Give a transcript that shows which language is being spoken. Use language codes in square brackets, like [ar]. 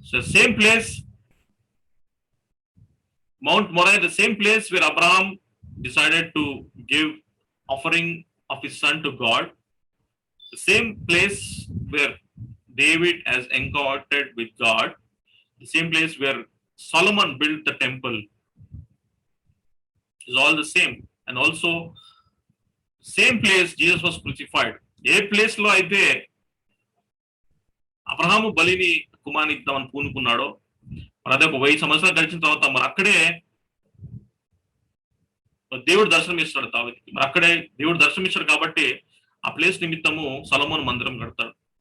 [en] So same place mount Moriah, the same place where Abraham decided to give offering of his son to God, the same place where David has encountered with God, the same place where Solomon built the temple is all the same. And also same place Jesus was crucified. [te] ఏ place లో అయితే అబ్రహాము బలిని కుమారుని ఇద్దామని పూనుకున్నాడో మరి అదే ఒక 1000 సంవత్సరాలు గడిచిన తర్వాత మరి అక్కడే దేవుడు దర్శనం ఇస్తాడు దావీదుకి. మరి అక్కడే దేవుడు దర్శనం ఇస్తాడు కాబట్టి ఆ ప్లేస్ నిమిత్తము సొలొమోను మందిరం కడతాడు.